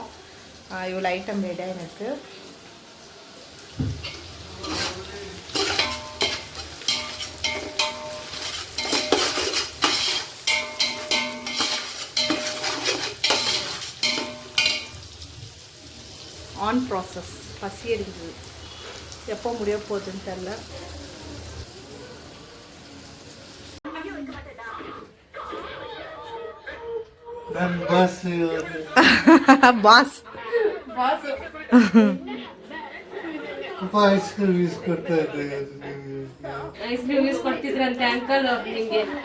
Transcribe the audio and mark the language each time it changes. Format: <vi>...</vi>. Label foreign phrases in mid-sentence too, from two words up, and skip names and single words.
<ta>இவ்வளோ ஐட்டம் ரெடியாக எனக்கு.</ta> <en>on process.</en> <ta>பசி இருக்குது, எப்போ முடிய போகுதுன்னு தெரில.</ta> <kn>ಬಾಸ್</kn> <en>ice cream</en> <kn>ಯೂಸ್ ಕೊಡ್ತಾ ಇದ್ದೆ.</kn> <en>ice cream</en> <kn>ಯೂಸ್ ಕೊಡ್ತಿದ್ರಂತೆ ಅಂಕಲ್ ನಿಂಗೆ.</kn>